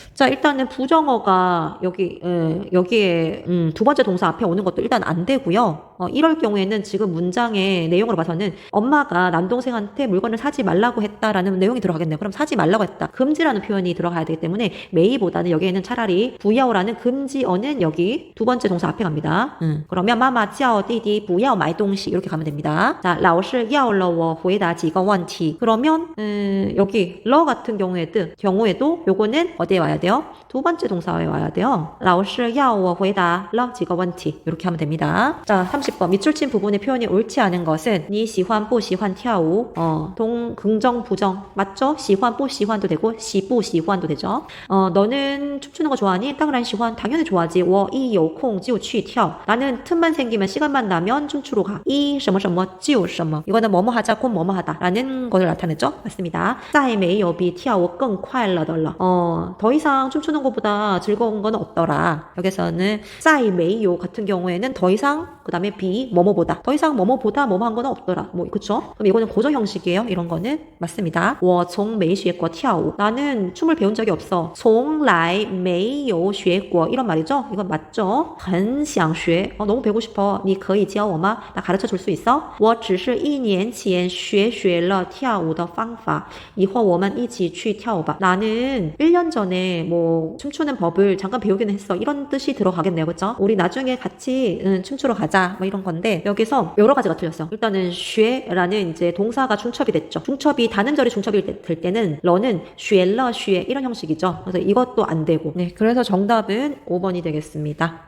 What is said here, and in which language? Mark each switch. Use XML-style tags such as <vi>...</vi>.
<ko>자, 일단은 부정어가 여기에 두 번째 동사 앞에 오는 것도 일단 안 되고요. 이럴 경우에는 지금 문장의 내용으로 봐서는 엄마가 남동생한테 물건을 사지 말라고 했다라는 내용이 들어가겠네요. 그럼 사지 말라고 했다. 금지라는 표현이 들어가야 되기 때문에 메이보다는 여기에는 차라리 부야오라는 금지어는 여기 두 번째 동사 앞에 갑니다. 그러면</ko> <zh>妈妈叫弟弟不要买东西</zh> <ko>이렇게 가면 됩니다.</ko> <zh>자, 老师要了我回答几个问题.</zh> <ko>그러면 여기 러 같은 경우에도 요거는 어디에 와야 돼요? 두 번째 동사에 와야 돼요.</ko> <zh>老师要我回答了几个问题</zh> <ko>이렇게 하면 됩니다. 자, 30번 밑줄친 부분의 표현이 옳지 않은 것은</ko> <zh>你喜欢不喜欢跳舞</zh> <ko>긍정 부정 맞죠? 喜欢不喜欢도 되고 喜不喜欢도 되죠. 너는 춤추는 거 좋아하니?</ko> <zh>当然喜欢</zh> <ko>당연히 좋아하지.</ko> <zh>我一有空就去跳</zh> <ko>나는 틈만 생기면 시간만 나면 춤추러 가.</ko> <zh>一什么什么就什么</zh> <ko>이거는 뭐뭐 하자 곧 뭐뭐 하다 라는 것을 나타냈죠. 맞습니다.</ko> <zh>再没有比跳舞更快乐的了</zh> <ko>더 이상 춤추는 것보다 즐거운 건 없더라. 여기서는 再没有 같은 경우에는 더 이상 그 다음에 비 뭐뭐보다 더 이상 뭐뭐보다 뭐뭐 한 거는 없더라. 그쵸? 그럼 이거는 고정 형식이에요. 이런 거는 맞습니다.</ko> <zh>我从没学过跳舞</zh> <ko>나는 춤을 배운 적이 없어.</ko> <zh>从来没有学过</zh> <ko>이런 말이죠. 이건 맞죠?</ko> <zh>很想学</zh> <ko>너무 배우고 싶어.</ko> <zh>你可以教我吗?</zh> <ko>나 가르쳐 줄 수 있어?</ko> <zh>我只是1年前学了跳舞的方法以后我们一起去跳舞吧</zh> <ko>나는 1년 전에 뭐 춤추는 법을 잠깐 배우기는 했어. 이런 뜻이 들어가겠네요. 그쵸? 우리 나중에 같이 춤추러 가자. 뭐 이런 건데 여기서 여러 가지가 틀렸어. 일단은 쉐라는 이제 동사가 중첩이 됐죠. 중첩이 단음절이 중첩이 될 때는 러는 쉐러 쉐 이런 형식이죠. 그래서 이것도 안 되고. 네, 그래서 정답은 5번이 되겠습니다.</ko>